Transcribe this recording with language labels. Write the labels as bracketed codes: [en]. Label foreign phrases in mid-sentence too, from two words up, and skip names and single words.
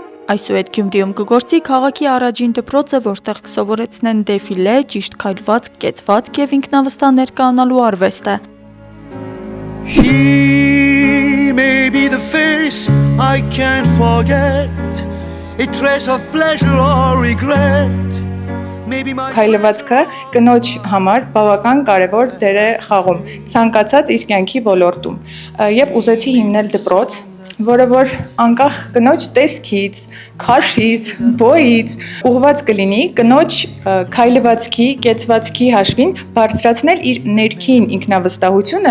[hy] Այսուհետ Գյումրիում կգործի քաղաքի առաջին դպրոցը, որտեղ կսովորեցնեն դեֆիլե, ճիշտ քայլվածք, կեցվածք եւ ինքնավստահ ներկայանալու արվեստը։ [en] He may be the face I can't forget, a trace of pleasure or regret. [hy] Քայլվածքը կնոջ համար բավական կարևոր դեր է խաղում ցանկացած իր կյանքի ոլորտում եւ ուզեցի հիմնել դպրոց, որը որ անկախ կնոջ տեսքից, քաշից, բոյից ուղղված կլինի կնոջ քայլվածքի, կեցվածքի հաշվին բարձրացնել իր ներքին ինքնավստահությունը։